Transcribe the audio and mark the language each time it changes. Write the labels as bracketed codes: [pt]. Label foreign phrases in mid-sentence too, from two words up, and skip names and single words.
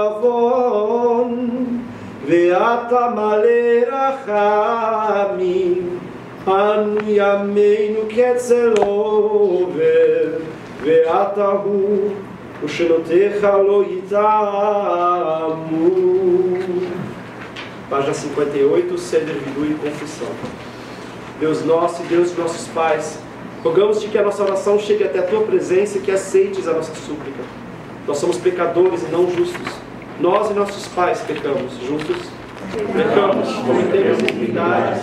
[he] עון, ואתה מלא רחמים, אנו ימינו כצל עובר, ואתה הוא, ושנותיך לא יתמו. [pt] Página 58, Seder Vidu e Confissão. Deus nosso e Deus de nossos pais, rogamos-te que a nossa oração chegue até a tua presença e que aceites a nossa súplica. Nós somos pecadores e não justos. Nós e nossos pais pecamos juntos, pecamos, cometemos iniquidades,